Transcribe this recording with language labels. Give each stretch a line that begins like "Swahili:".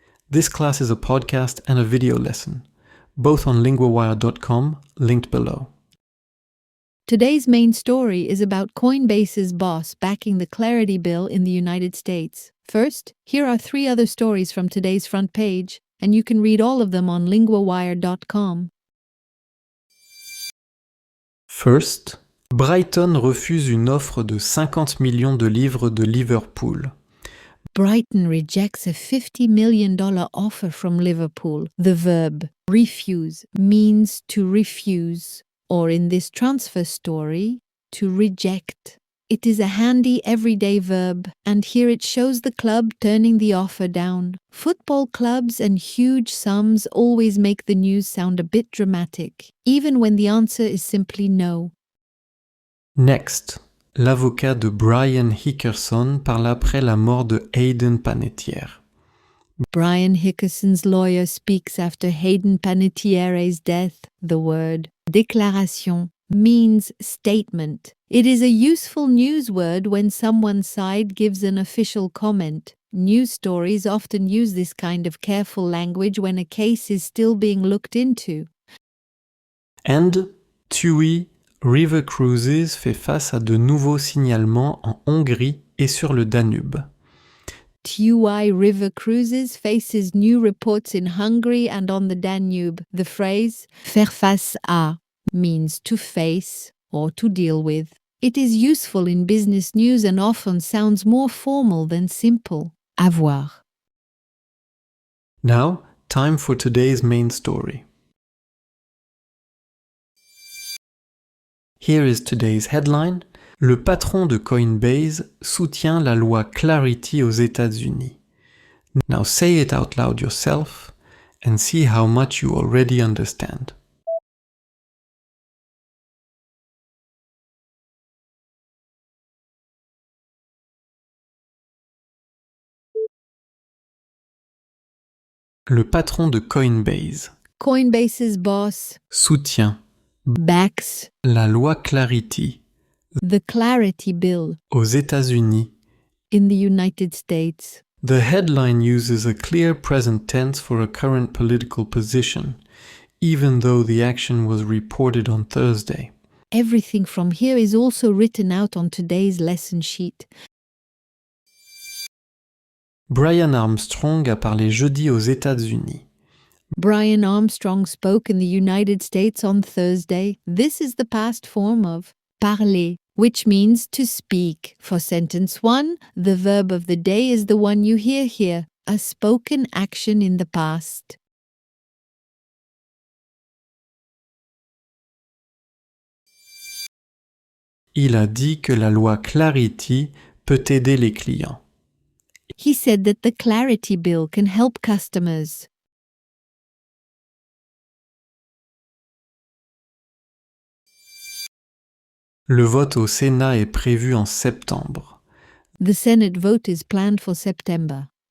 English: This class is a podcast and a video lesson, both on linguawire.com, linked below. Today's main story is about Coinbase's boss backing the Clarity Bill in the United States. First, here are 3 other stories from today's front page, and you can read all of them on linguawire.com.
French: First, Brighton refuse une offre de 50 millions de livres de Liverpool.
English: Brighton rejects a $50 million offer from Liverpool. The verb refuse means to refuse, or in this transfer story, to reject. It is a handy everyday verb, and here it shows the club turning the offer down. Football clubs and huge sums always make the news sound a bit dramatic, even when the answer is simply no.
French: Next, l'avocat de Brian Hickerson parle après la mort de Hayden Panettiere.
English: Brian Hickerson's lawyer speaks after Hayden Panettiere's death. The word déclaration means statement. It is a useful news word when someone's side gives an official comment. News stories often use this kind of careful language when a case is still being looked into.
French: And TUI River Cruises fait face à de nouveaux signalements en Hongrie et sur le Danube.
English: TUI River Cruises faces new reports in Hungary and on the Danube. The phrase faire face à means to face or to deal with. It is useful in business news and often sounds more formal than simple.
French: Avoir.
English: Now, time for today's main story. Here is today's headline.
French: Le patron de Coinbase soutient la loi Clarity aux États-Unis.
English: Now say it out loud yourself and see how much you already understand.
French: Le patron de Coinbase
English: Coinbase's boss
French: soutient
English: backs
French: la loi Clarity
English: the Clarity Bill
French: aux États-Unis.
English: in the United States. The headline uses a clear present tense for a current political position, even though the action was reported on Thursday. Everything from here is also written out on today's lesson sheet.
French: Brian Armstrong a parlé jeudi aux États-Unis.
English: Brian Armstrong spoke in the United States on Thursday. This is the past form of parler, which means to speak. For sentence 1, the verb of the day is the one you hear here, a spoken action in the past.
French: Il a dit que la loi Clarity peut aider les clients.
English: He said that the Clarity Bill can help customers.
French: Le vote au Sénat est prévu en septembre.
English: The Senate vote is planned for September.